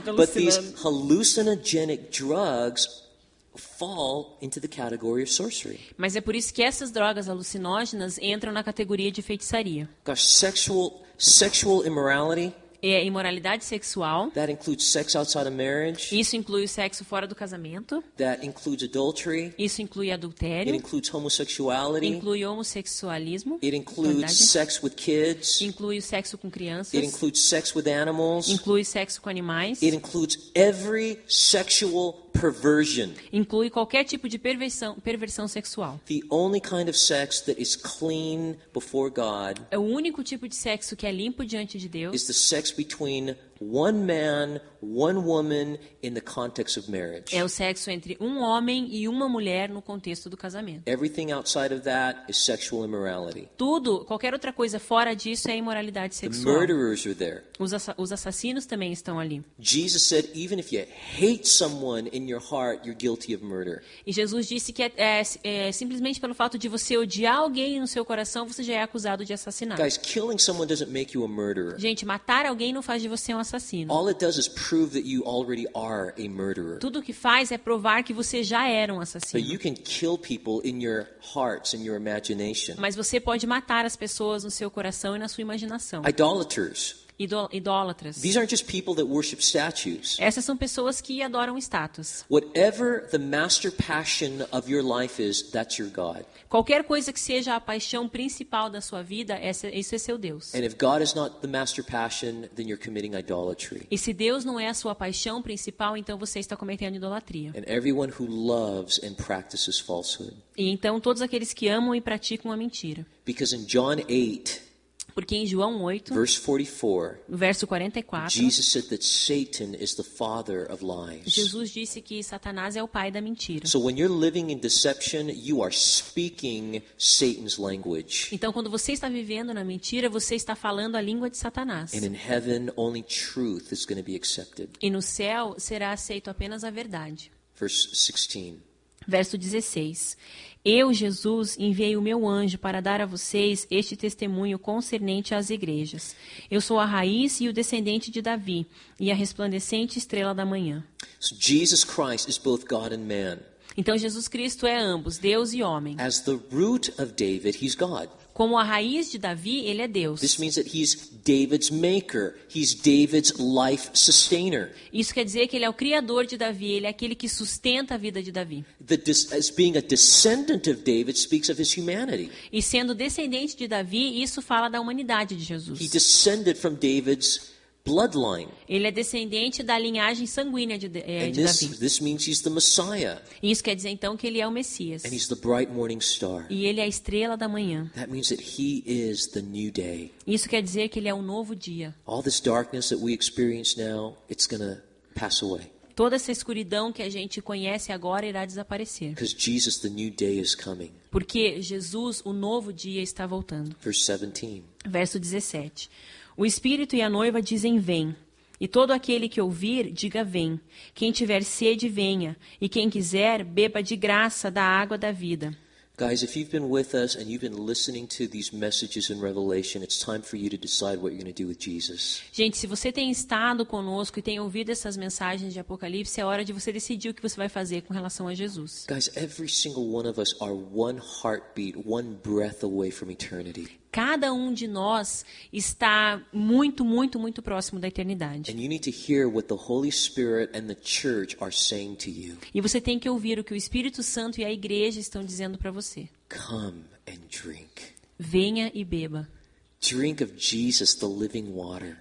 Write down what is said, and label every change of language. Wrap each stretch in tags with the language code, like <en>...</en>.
<en>But these hallucinogenic drugs fall into the category of sorcery.</en> <pt>Mas é por isso que essas drogas alucinógenas entram na categoria de feitiçaria.</pt> <en>Gosh, sexual immorality,</en> <pt>É imoralidade sexual.</pt> <en>that includes sex outside of marriage.</en> <pt>Isso inclui o sexo fora do casamento.</pt> <en>That includes adultery.</en> <pt>Isso inclui</pt> <en>It</en> <pt>adultério.</pt> <en>includes homosexuality.</en> <pt>Inclui homossexualismo.</pt> <en>It includes</en> <pt>Verdade.</pt> <en>sex with kids.</en> <pt>Inclui o sexo com crianças.</pt> <en>It includes sex with animals.</en> <pt>Inclui sexo com animais.</pt> <en>It includes every sexual perversion.</en> <pt>Inclui qualquer tipo de perversão sexual.</pt> <en>The only kind of sex that is clean before God</en> <pt>É o único tipo de sexo que é limpo diante de</pt> <en>is</en> <pt>Deus.</pt> <en>the sex between one man, one woman in the context of marriage.</en> <pt>É o sexo entre um homem e uma mulher no contexto do casamento.</pt> <en>Everything outside of that is sexual immorality.</en> <pt>Tudo, qualquer outra coisa fora disso é imoralidade</pt> <en>The</en> <pt>sexual.</pt> <en>murderers are there.</en> <pt>Os assassinos também estão ali.</pt> <en>Jesus said, even if you hate someone in your heart, you're guilty of murder.</en> <pt>E Jesus disse que simplesmente pelo fato de você odiar alguém no seu coração, você já é acusado de assassinato.</pt> <en>Guys, killing someone doesn't make you a murderer.</en> <pt>Gente, matar alguém não faz de você um assassino.</pt> <en>All it does is prove that you already are a murderer.</en> <pt>Tudo o que faz é provar que você já era um</pt> <en>But</en> <pt>assassino.</pt> <en>you can kill people in your hearts, in your imagination.</en> <pt>Mas você pode matar as pessoas no seu coração e na sua imaginação.</pt> <en>Idolaters.</en> <pt>Idólatras.</pt> <en>These aren't just people that worship statues.</en> <pt>Essas são pessoas que adoram estátuas.</pt> <en>Whatever the master passion of your life is, that's your God.</en> <pt>Qualquer coisa que seja a paixão principal da sua vida, isso é seu Deus.</pt> <en>And if God is not the master passion, then you're committing idolatry.</en> <pt>E se Deus não é a sua paixão principal, então você está cometendo idolatria.</pt> <en>And everyone who loves and practices falsehood.</en> <pt>E então todos aqueles que amam e praticam a mentira.</pt> <en>Because in John 8,</en> <pt>Porque em João 8,</pt> <en>verse 44,</en> <pt>no verso 44,</pt> <en>Jesus said that Satan is the father of lies.</en> <pt>Jesus disse que Satanás é o pai da mentira.</pt> <en>So when you're living in deception, you are speaking Satan's language.</en> <pt>Então, quando você está vivendo na mentira, você está falando a língua de Satanás.</pt> <en>And in heaven, only truth is going to be accepted.</en> <pt>E no céu será aceito apenas a verdade.</pt> <en>Verse 16.</en> <pt>Verso 16. Eu, Jesus, enviei o meu anjo para dar a vocês este testemunho concernente às igrejas. Eu sou a raiz e o descendente de Davi, e a resplandecente estrela da manhã.</pt> <en>So Jesus Christ is both God and man.</en> <pt>Então, Jesus Cristo é ambos, Deus e homem.</pt> <en>As the root of David, he's God.</en> <pt>Como a raiz de Davi, ele é Deus.</pt> <en>This means that he's David's maker. He's David's life sustainer.</en> <pt>Isso quer dizer que ele é o criador de Davi, ele é aquele que sustenta a vida de Davi.</pt> <en>As being a descendant of David speaks of his humanity.</en> <pt>E sendo descendente de Davi, isso fala da humanidade de Jesus.</pt> <en>He descended from David's bloodline.</en> <pt>Ele é descendente da linhagem sanguínea de</pt> <en>And</en> <pt>Davi.</pt> <en>this means he's the Messiah.</en> <pt>E isso quer dizer então que ele é o Messias.</pt> <en>And he's the bright morning star.</en> <pt>E ele é a estrela da manhã.</pt> <en>That means that he is the new day.</en> <pt>Isso quer dizer que ele é um novo dia.</pt> <en>All this darkness that we experience now, it's going to pass away.</en> <pt>Toda essa escuridão que a gente conhece agora irá desaparecer.</pt> <en>Because Jesus, the new day, is coming.</en> <pt>Porque Jesus, o novo dia, está voltando.</pt> <en>Verse 17.</en> <pt>Verso 17. O Espírito e a noiva dizem vem. E todo aquele que ouvir, diga vem. Quem tiver sede, venha. E quem quiser, beba de graça da água da vida.</pt> <en>Guys, if you've been with us and you've been listening to these messages in Revelation, it's time for you to decide what you're going to do with Jesus.</en> <pt>Gente, se você tem estado conosco e tem ouvido essas mensagens de Apocalipse, é hora de você decidir o que você vai fazer com relação a Jesus.</pt> <en>Guys, every single one of us are one heartbeat, one breath away from eternity.</en> <pt>Cada um de nós está muito, muito, muito próximo da eternidade.</pt> <en>And you need to hear what the Holy Spirit and the church are saying to you.</en> <pt>E você tem que ouvir o que o Espírito Santo e a igreja estão dizendo para você.</pt> <en>Come and drink.</en> <pt>Venha e beba.</pt> <en>Drink of Jesus, the living water.</en>